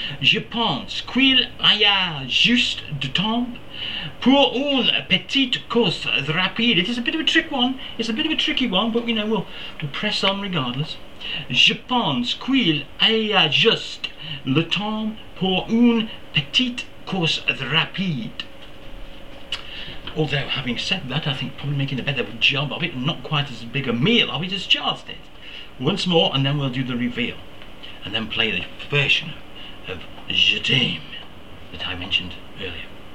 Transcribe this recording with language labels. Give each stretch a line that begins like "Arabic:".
French: Je pense qu'il y a juste de temps pour une petite course rapide.
English: It is a bit of a trick one. It's a bit of a tricky one, but, you know, we'll press on regardless.
French: Je pense qu'il y a juste le temps pour une petite course rapide.
English: Although, having said that, I think probably making a better job of it, not quite as big a meal of it as Charles did. Once more, and then we'll do the reveal. And then play the version of Je T'aime that I mentioned earlier.